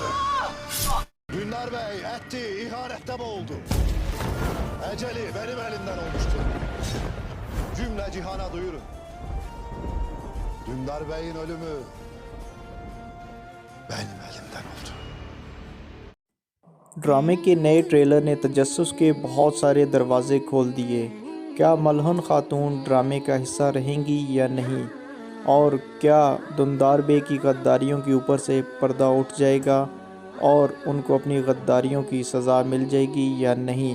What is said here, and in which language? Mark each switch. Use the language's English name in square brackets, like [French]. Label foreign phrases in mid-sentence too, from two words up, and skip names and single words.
[Turkish] Dündar Bey etti, ihanette boğuldu. Eceli benim elimden olmuştur. Cümle cihana duyurun. Dündar Bey'in ölümü benim elimden oldu. [Urdu] ڈرامے کے نئے ٹریلر نے تجسس کے بہت سارے دروازے کھول دیے. کیا ملہن خاتون ڈرامے کا حصہ رہیں گی یا نہیں، اور کیا دندار بے کی غداریوں کے اوپر سے پردہ اٹھ جائے گا اور ان کو اپنی غداریوں کی سزا مل جائے گی یا نہیں.